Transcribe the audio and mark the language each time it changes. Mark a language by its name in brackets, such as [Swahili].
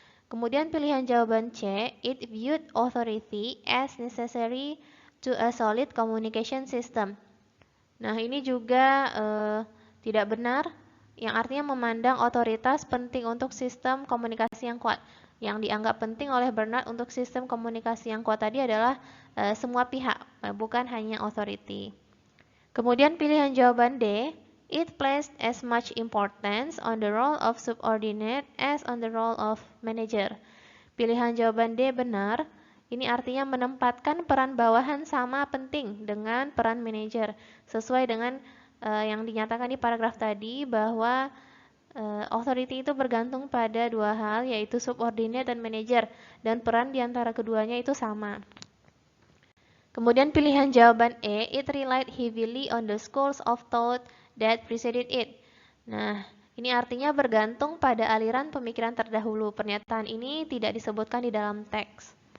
[Indonesian] Kemudian pilihan jawaban C, [English] it viewed authority as necessary to a solid communication system. [Indonesian] Nah, ini juga tidak benar, yang artinya memandang otoritas penting untuk sistem komunikasi yang kuat. Yang dianggap penting oleh Bernard untuk sistem komunikasi yang kuat tadi adalah semua pihak, bukan hanya authority. Kemudian pilihan jawaban D, [English] it placed as much importance on the role of subordinate as on the role of manager. [Indonesian] Pilihan jawaban D benar, ini artinya menempatkan peran bawahan sama penting dengan peran manajer, sesuai dengan yang dinyatakan di paragraf tadi bahwa authority itu bergantung pada dua hal, yaitu subordinate dan manajer, dan peran di antara keduanya itu sama. Kemudian pilihan jawaban E, [English] it relied heavily on the schools of thought that preceded it. [Indonesian] Nah, ini artinya bergantung pada aliran pemikiran terdahulu. Pernyataan ini tidak disebutkan di dalam teks.